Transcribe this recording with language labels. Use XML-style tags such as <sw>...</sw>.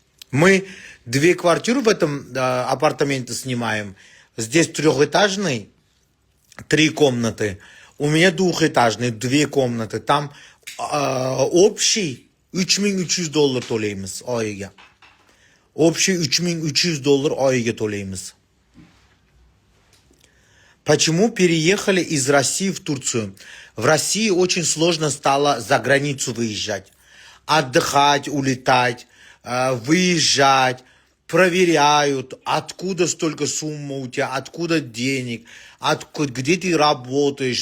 <ru>Мы 2 квартиры в этом апартаменте снимаем. Здесь 3-этажный, 3 комнаты. У меня 2-этажный, 2 комнаты. Там общий $3300 to'laymiz oyiga.</ru> <uz>Общий $3300 oyiga to'laymiz.</uz> <ru>Почему переехали из России в Турцию? В России очень сложно стало за границу выезжать. Отдыхать, улетать, выезжать, проверяют, откуда столько сумма у тебя, откуда денег, где ты работаешь.</ru>